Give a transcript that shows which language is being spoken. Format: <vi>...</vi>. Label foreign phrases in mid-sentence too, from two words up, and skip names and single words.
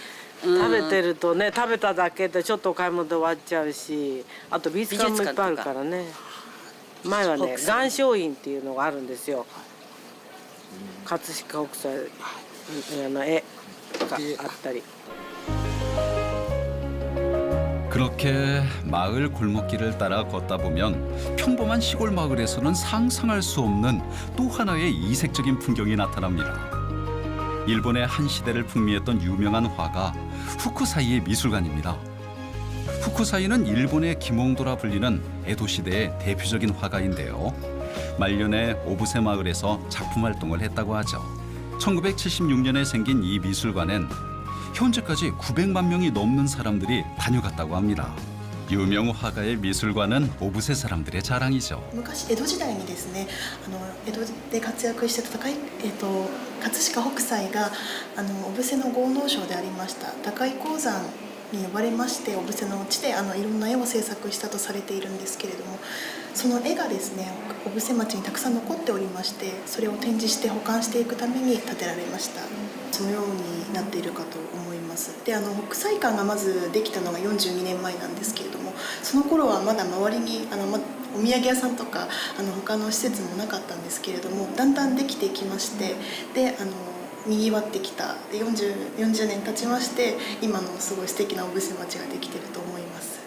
<ja>食べてるとね食べただけでちょっとお買い物で終わっちゃうし、あと美術館もいっぱいあるからね。前はね岩松院っていうのがあるんですよ。葛飾北斎の絵があったり。</ja> <ko>그렇게 마을 골목길을 따라 걷다 보면 평범한 시골 마을에서는 상상할 수 없는 또 하나의 이색적인 풍경이 나타납니다. 일본의 한 시대를 풍미했던 유명한 화가 후쿠사이의 미술관입니다. 후쿠사이는 일본의 김홍도라 불리는 에도 시대의 대표적인 화가인데요. 말년에 오부세 마을에서 작품 활동을 했다고 하죠. 1976년에 생긴 이 미술관엔 현재까지 900만 명이 넘는 사람들이 다녀갔다고 합니다. 유명 화가의 미술관은 오부세 사람들의 자랑이죠.</ko> <ja>昔江戸時代にですね江戸で活躍してた葛飾北斎が小布施の豪農商でありました高井鉱山に呼ばれまして小布施の地でいろんな絵を制作したとされているんですけれどもその絵がですね小布施町にたくさん残っておりましてそれを展示して保管していくために建てられましたそのようになっているかと思いますで北斎館がまずできたのが42年前なんですけれどもその頃はまだ周りにお土産屋さんとか他の施設もなかったんですけれどもだんだんできてきましてでにぎわってきたで 40年経ちまして今のすごい素敵な小布施町ができていると思います</ja>